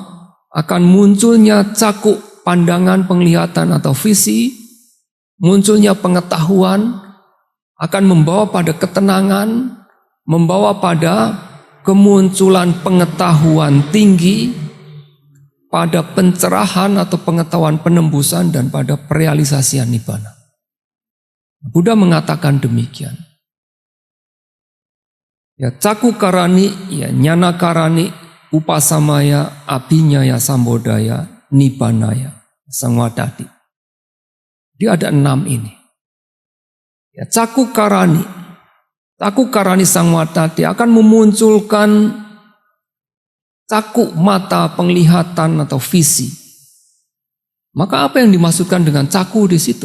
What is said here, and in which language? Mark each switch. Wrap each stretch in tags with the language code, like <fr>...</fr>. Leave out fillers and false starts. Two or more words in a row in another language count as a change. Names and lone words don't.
<id>Akan munculnya caku, pandangan, penglihatan atau visi, munculnya pengetahuan, akan membawa pada ketenangan, membawa pada kemunculan pengetahuan tinggi, pada pencerahan atau pengetahuan penembusan dan pada perealisasian nibbana. Buddha mengatakan demikian. Ya,</id> <pi>caku karani, ya nyana karani, upasamaya, abinyaya sambodaya, nibbanaya, sangwadati.</pi> <id>Dia ada 6 ini. Ya,</id> <pi>caku karani sangwadati</pi> <id>akan memunculkan caku mata penglihatan atau visi. Maka apa yang dimaksudkan dengan caku di situ?</id>